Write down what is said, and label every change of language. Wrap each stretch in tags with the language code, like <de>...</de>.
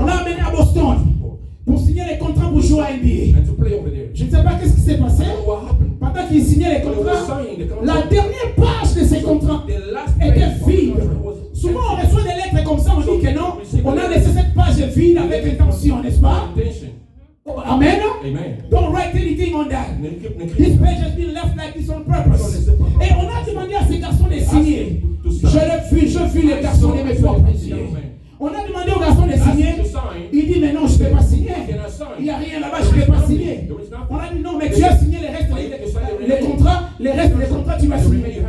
<fr>On l'a amené à Boston pour signer les contrats pour jouer à NBA. Je ne sais pas qu'est-ce qui s'est passé. Pendant qu'il signait les contrats, la dernière page de ces contrats était vide. Souvent on reçoit des lettres comme ça, on dit que non, on a laissé cette page vide avec intention, n'est-ce pas? Amen.</fr> <en>Don't write anything on that. This page has been left like this on purpose.</en> <fr>Et on a demandé à ces garçons de signer. Je vis les garçons de mes propres yeux. On a demandé au garçon de signer. Il dit, mais non, je ne peux pas signer. Il n'y a rien là-bas, je ne peux pas signer. On a dit, non, mais tu as signé les restes, les contrats, les restes des contrats, tu vas signer.</fr>